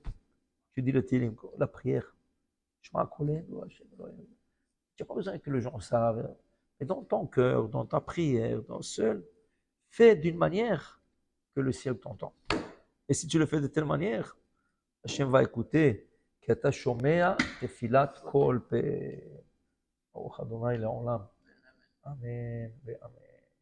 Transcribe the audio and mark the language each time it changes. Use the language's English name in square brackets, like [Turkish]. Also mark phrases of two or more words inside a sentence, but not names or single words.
[French] Tu dis le télim, la prière. Tu n'as pas besoin que les gens savent. Mais dans ton cœur, dans ta prière, dans seul, fais d'une manière que le ciel t'entend. Et si tu le fais de telle manière, Hachem va écouter. [Hebrew] כי אתה שומע תפילת כל פה. ברוך ה' לעולם. אמן ואמן.